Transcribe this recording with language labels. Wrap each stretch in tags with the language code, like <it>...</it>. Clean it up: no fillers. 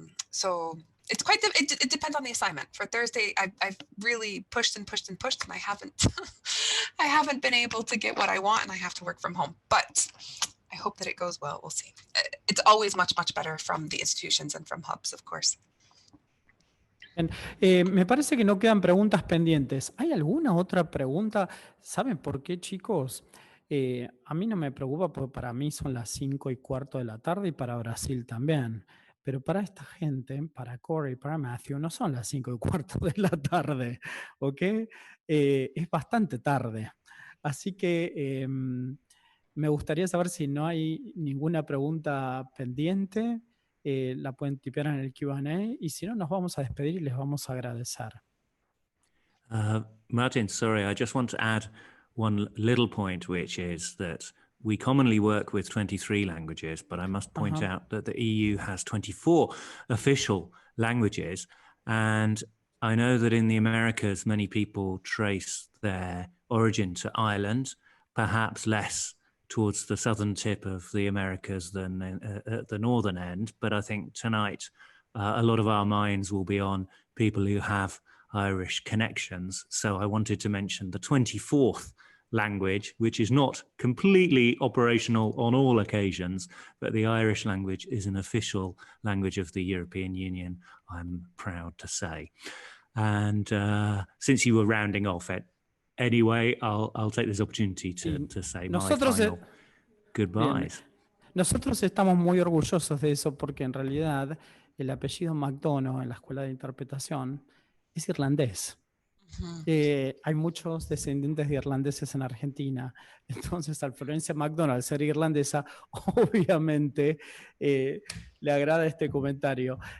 <en>So it's quite, it depends on the assignment. For Thursday, I've really pushed and pushed and pushed, and I haven't been able to get what I want, and I have to work from home. But I hope that it goes well. We'll see. It's always much, much better from the institutions and from hubs, of course.</en> <es>Me parece que no quedan preguntas pendientes. ¿Hay alguna otra pregunta? ¿Saben por qué, chicos? A mí no me preocupa porque para mí son las 5:15 de la tarde y para Brasil también. Pero para esta gente, para Cory, para Matthew, no son las 5:15 de la tarde, ¿ok? Es bastante tarde. Así que me gustaría saber si no hay ninguna pregunta pendiente. La pueden tipear en el Q&A y si no, nos vamos a despedir y les vamos a agradecer.</es> <en>Martin, sorry, I just want to add one little point, which is that we commonly work with 23 languages, but I must point out that the EU has 24 official languages. And I know that in the Americas, many people trace their origin to Ireland, perhaps less towards the southern tip of the Americas than at the northern end. But I think tonight a lot of our minds will be on people who have Irish connections. So I wanted to mention the 24th language, which is not completely operational on all occasions, but the Irish language is an official language of the European Union, I'm proud to say. And since you were rounding off it, anyway, I'll take this opportunity to say my final goodbyes.</en> <es>Nosotros estamos muy orgullosos de eso porque en realidad el apellido McDonough en la Escuela de Interpretación es irlandés. Hay muchos descendientes de irlandeses en Argentina. Entonces, al Florencia McDonald ser irlandesa, obviamente le agrada este comentario.</es>